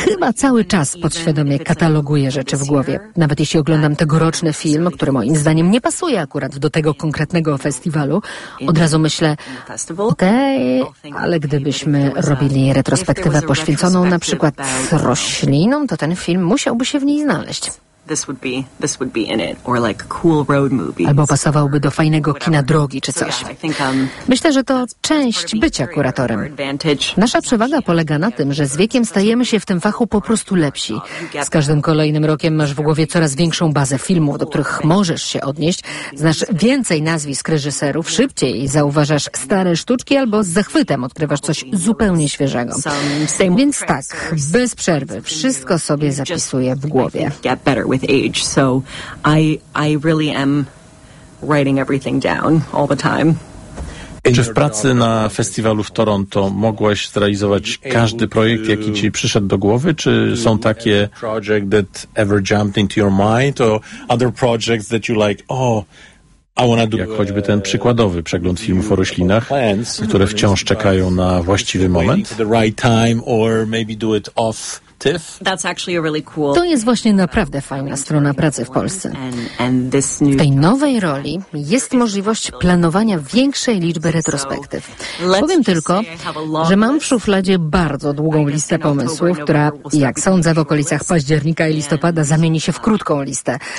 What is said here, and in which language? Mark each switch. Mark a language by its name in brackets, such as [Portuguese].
[Polish] Chyba cały czas podświadomie kataloguję rzeczy w głowie. Nawet jeśli oglądam tegoroczny film, który moim zdaniem nie pasuje akurat do tego konkretnego festiwalu, od razu myślę, okej, ale gdybyśmy robili retrospektywę poświęconą na przykład roślinom, to ten film musiałby się w niej znaleźć. [English] This would be in it, or like cool road movies. [Polish] Albo pasowałby do fajnego kina drogi czy coś. Myślę, że to część bycia kuratorem. Nasza przewaga polega na tym, że z wiekiem stajemy się w tym fachu po prostu lepsi. Z każdym kolejnym rokiem masz w głowie coraz większą bazę filmów, do których możesz się odnieść, znasz więcej nazwisk reżyserów, szybciej zauważasz stare sztuczki albo z zachwytem odkrywasz coś zupełnie świeżego. Więc tak, bez przerwy, wszystko sobie zapisuję w głowie. [English] With age, so I really am writing everything down all the time. [Polish] Czy w pracy na festiwalu w Toronto mogłaś zrealizować każdy projekt, jaki ci przyszedł do głowy? Czy są takie [English] projects that ever jumped into your mind, or other projects that you like, oh, I wanna do? [Polish] Jak choćby ten przykładowy przegląd filmów o roślinach, które wciąż czekają na właściwy moment? [English] The right time, or maybe do it off TIFF. That's actually a really cool. [Polish] To jest właśnie naprawdę fajna strona pracy w Polsce. W tej nowej roli jest możliwość planowania większej liczby retrospektyw. Powiem tylko, że mam w szufladzie bardzo długą listę pomysłów, która, jak sądzę, w okolicach października i listopada zamieni się w krótką listę.